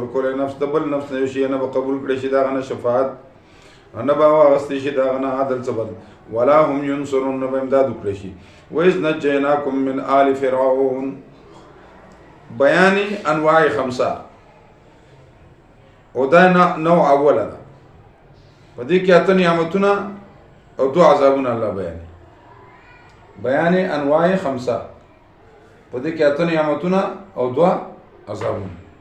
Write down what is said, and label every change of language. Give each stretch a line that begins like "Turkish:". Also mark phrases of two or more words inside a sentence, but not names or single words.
Pashto: ورکولی نفس د بل نفس نه یو شي نه به قبول کړی شي د هغه نه شفاعت نه به واخیستی شي د هغه نه عدل څه بدل
Arabic: ولا هم ینصرون
Pashto: نه به امداد وکړی شي.
Arabic: وإذ نجیناکم من آل فرعون
Pashto: بیان انواع 5 او دا نوع اوله ده په دې کې 8 نعمتونه او 2 عذابونه الله بیان انواع 5 په دې کې 8 نعمتونه او 2 عذابونه.